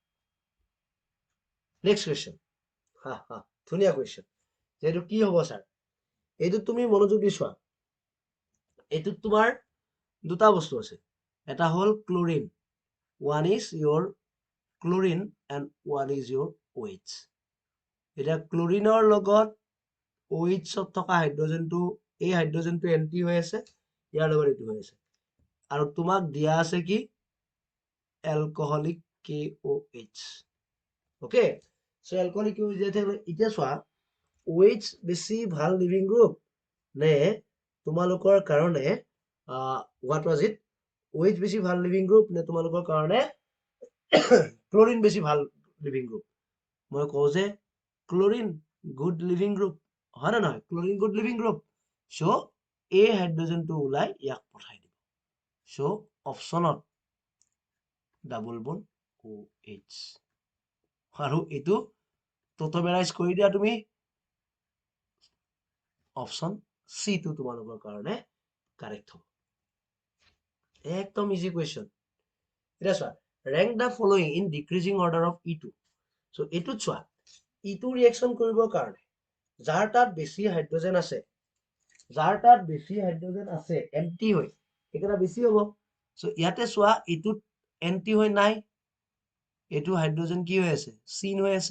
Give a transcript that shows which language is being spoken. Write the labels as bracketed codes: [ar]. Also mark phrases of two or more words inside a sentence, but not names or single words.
[en] next question [as] হা ধুনিয়া কোৱেশ্চন যেটো কি হ'ব স্যাৰ এটো তুমি মনোযোগ দি চোৱা এটো তোমাৰ দুটা বস্তু আছে এটা হল ক্লোৰিন [en] one is your chlorine and one is [as] your OH এটা ক্লোৰিনৰ লগত OH ত থকা হাইড্ৰোজেনটো এই হাইড্ৰোজেনটো এন্টি হৈ আছে ইয়াৰ লগত এটো হৈ আছে আৰু তোমাক দিয়া আছে কি এলকহলিক KOH [en] okay so alcoholic [as] KOH দিয়া থাকে এতিয়া চোৱা OH বেছি ভাল [en] leaving group [as] নে তোমালোকৰ কাৰণে [en] what was it [as] OH বেছি ভাল [en] leaving group [as] নে তোমালোকৰ কাৰণে ক্লোৰিন বেছি ভাল [en] leaving group [as] মই কও যে ক্লোৰিন [en] good leaving group [as] হয় না নহয় ক্লোৰিন [en] good leaving group [as] সো এই হাইড্ৰোজেনটো উলাই ইয়াক পঠাই দিব সো অপচনত [en] double bond [as] OH আৰু এটো টটোমেৰাইজ কৰি দিয়া তুমি অপচন সি টো তোমালোকৰ কাৰণে কাৰেক্ট হ'ব একদম [en] easy question [as] এটা চোৱা [en] rank the following in decreasing order of E2 so [as] এটো চোৱা E2 ৰিঅ্যাকশন কৰিবৰ কাৰণে যাৰ তাত বেছি হাইড্ৰোজেন আছে এম্পটি হৈ এটা বেছি হ'ব সো ইয়াতে চোৱা এটো এন্টি হৈ নাই এটো হাইড্ৰোজেন কি হৈ আছে সিন হৈ আছে